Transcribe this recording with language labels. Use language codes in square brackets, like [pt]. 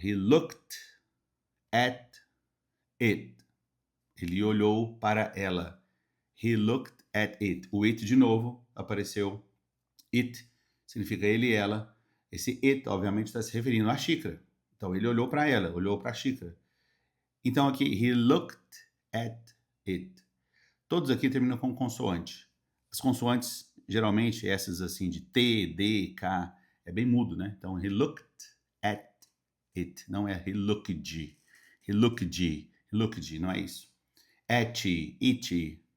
[en] He looked at it. [pt] Ele olhou para ela. [en] He looked at it. [pt] O it de novo apareceu. It significa ele e ela. Esse it, obviamente, está se referindo à xícara. Então, ele olhou para ela, olhou para a xícara. Então, aqui, [en] he looked at it. [pt] Todos aqui terminam com consoante. As consoantes, geralmente, essas assim de T, D, K, é bem mudo, né? Então, [en] he looked at it. [pt] Não é [en] he looked. He looked. He looked, [pt] não é isso. [en] At, it.